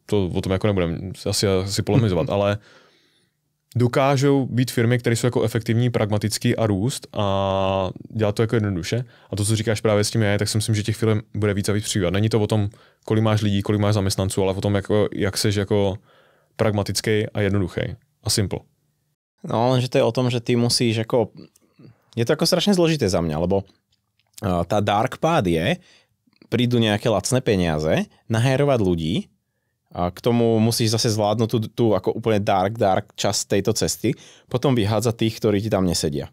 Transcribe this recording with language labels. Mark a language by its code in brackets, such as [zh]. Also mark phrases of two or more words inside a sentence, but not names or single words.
[cs] To o tom jako nebudeme asi polemizovat, ale dokážou být firmy, které jsou jako efektivní, pragmatický a růst a dělat to jako jednoduše. A to, co říkáš právě s tím je, tak si myslím, že těch firm bude víc a víc přibývat. Není to o tom, kolik máš lidí, kolik máš zaměstnanců, ale o tom, jako, jak seš jako pragmatický a jednoduchý a simple. No, [sk] lenže to je o tom, že ty musíš jako... Je to ako strašne zložité za mňa, lebo tá [en] dark path [sk] je, prídu nejaké lacné peniaze, nahajrovať ľudí, a k tomu musíš zase zvládnuť tú ako úplne dark časť tejto cesty, potom vyhádzať tých, ktorí ti tam nesedia.